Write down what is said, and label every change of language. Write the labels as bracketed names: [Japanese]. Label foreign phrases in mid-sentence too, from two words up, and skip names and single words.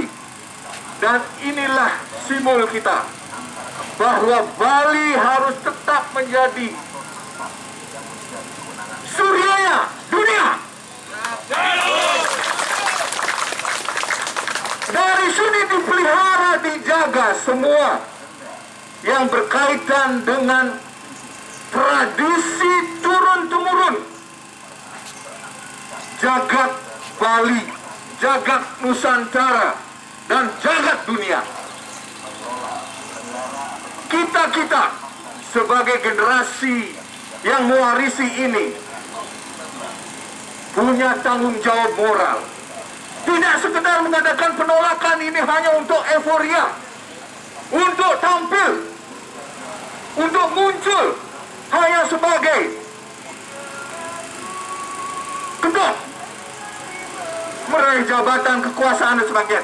[Indonesian] Dan inilah simbol kita bahwa Bali harus tetap menjadi suryanya dunia. Dari sini dipelihara, dijaga semua yang berkaitan dengan tradisi turun-temurun jagat Bali, jagat Nusantara, dan jagat dunia. Kita sebagai generasi yang mewarisi ini punya tanggung jawab moral. Tidak sekedar mengadakan penolakan ini hanya untuk euforia, untuk tampil, untuk muncul hanya sebagai kedok meraih jabatan kekuasaan dan sebagainya.